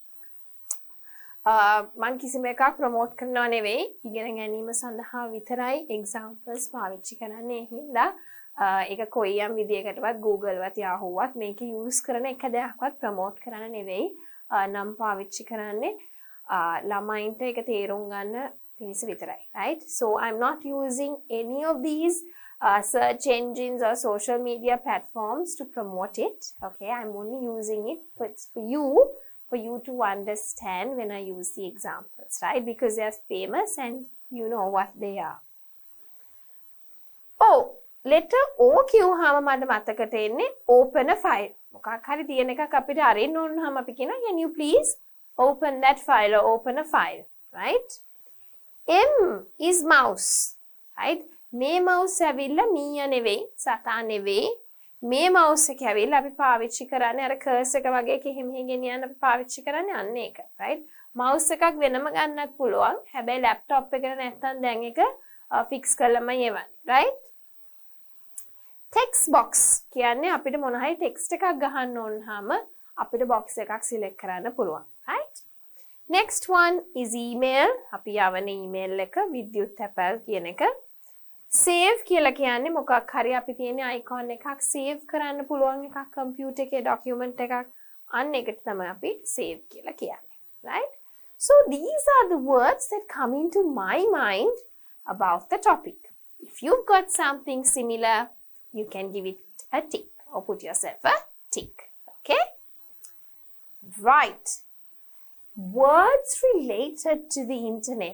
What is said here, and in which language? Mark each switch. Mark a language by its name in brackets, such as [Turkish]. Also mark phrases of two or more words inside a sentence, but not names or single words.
[Sinhala] මම කිසිම එකක් ප්‍රොමෝට් කරනව නෙවෙයි, ඉගෙන ගැනීම සඳහා විතරයි examples පාවිච්චි කරන්නේ. හින්දා ඒක කොයියම් විදියකටවත් Google වත් Yahoo වත් මේක use කරන එක දෙයක්වත් ප්‍රොමෝට් කරන්න නෙවෙයි. නම් පාවිච්චි කරන්නේ ළමයින්ට ඒක තේරුම් ගන්න පිණිස විතරයි, [English] right? So I'm not using any of these search engines or social media platforms to promote it. Okay, I'm only using it for you to understand when I use the examples, right? Because they're famous and you know what they are. Oh, letter O [Sinhala] කියුවාම මට මතකට එන්නේ [English] open a file. [Sinhala] මොකක් හරි තියෙන එකක් අපිට අරින්න ඕනනම් අපි කියනවා [English] can you please open that file or open a file, right? M is mouse, right? [Sinhala] මේ mouse ඇවිල්ලා මීයා නෙවෙයි, සතා නෙවෙයි. මේ mouse එක ඇවිල්ලා අපි පාවිච්චි කරන්නේ අර cursor එක වගේ කෙහෙ මෙහෙ ගෙනියන්න අපි පාවිච්චි කරන්නේ අන්න ඒක, right? mouse එකක් වෙනම ගන්නත් පුළුවන්. හැබැයි laptop එකට නැත්තම් දැන් ඒක fix කරලමයි එවන්නේ, right? [English] text box [Sinhala] කියන්නේ අපිට මොන හරි text එකක් ගහන්න ඕනහම අපිට box එකක් select කරන්න පුළුවන්, [English] right? next one is email. [Sinhala] අපි යවන email එක විද්‍යුත් තැපැල් කියන එක. save කියලා කියන්නේ මොකක් හරි අපි තියෙන icon එකක් save කරන්න පුළුවන් එකක් computer එකේ document එකක් අන්න ඒකට තමයි අපි save කියලා කියන්නේ, [English] right? So these are the words that come into my mind about the topic. If you've got something similar, you can give it a tick or put yourself a tick, okay? Right. Words related to the internet.